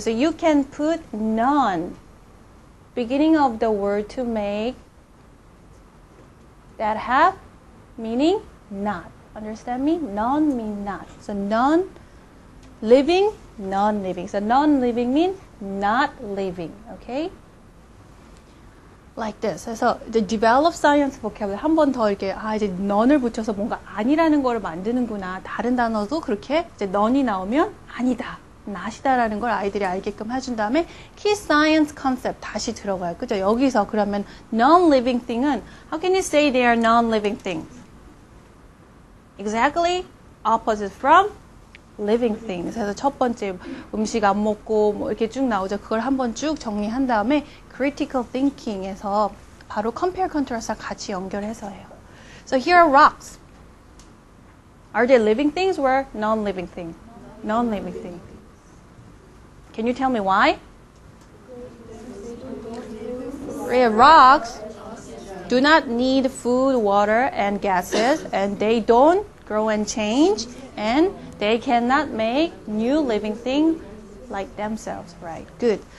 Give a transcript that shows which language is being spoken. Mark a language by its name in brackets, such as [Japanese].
[English] So you can put none beginning of the word to make that have meaning not. Understand me? None mean not. So non-living, non-living. So non-living means not living. Okay? Like this. [Korean] 그래서 이제 develop science vocabulary 한 번 더 이렇게 이제 none을 붙여서 뭔가 아니라는 거를 만드는구나. 다른 단어도 그렇게 이제 none이 나오면 아니다, not이다라는 걸 아이들이 알게끔 해준 다음에 key science concept 다시 들어가요. 그죠? 여기서 그러면 [English] non-living thing은 how can you say they are non-living things? Exactly opposite from living things. [Korean] 그래서 첫 번째 음식 안 먹고 뭐 이렇게 쭉 나오죠. 그걸 한번 쭉 정리한 다음에 critical thinking에서 바로 compare contrast랑 같이 연결해서 해요. [English] So here are rocks. Are they living things or non-living things? Non-living things. Can you tell me why? Rocks do not need food, water, and gases, and they don't grow and change, and they cannot make new living things like themselves, right? Good.